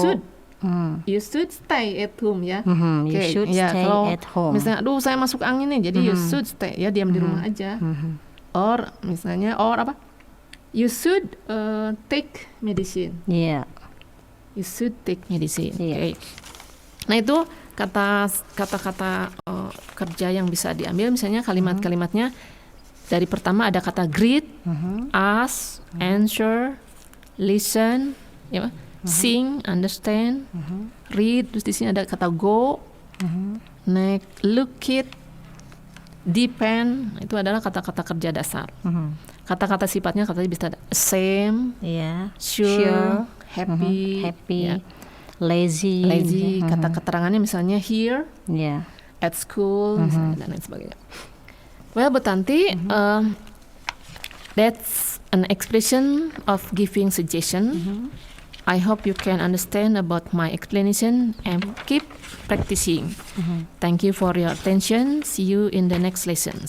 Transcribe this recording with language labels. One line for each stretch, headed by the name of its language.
English: should You should stay at home ya. You
Indonesian: Oke,
English: should
Indonesian: ya,
English: stay
Indonesian: kalau
English: at home.
Indonesian: Misalnya aduh saya masuk angin nih, jadi
English: you should stay
Indonesian: ya, diam di rumah aja. Or misalnya or apa?
English: You should take medicine. Yeah. You should take medicine.
Indonesian: Iya. Oke. Nah itu kata-kata kerja yang bisa diambil, misalnya kalimat-kalimatnya dari pertama ada kata greet, ask, answer, listen, ya, sing, understand, read. Terus di sini ada kata go, next, look it, depend. Itu adalah kata-kata kerja dasar. Kata-kata sifatnya katanya bisa same,
English: Yeah. sure, happy, Happy.
Indonesian: ya.
English: Lazy. Lazy.
Indonesian: Kata keterangannya misalnya here,
English: Yeah. at school,
Indonesian: misalnya, dan lain sebagainya.
English: Well, Bu Tanti, that's an expression of giving suggestion. I hope you can understand about my explanation and keep practicing. Thank you for your attention. See you in the next lesson.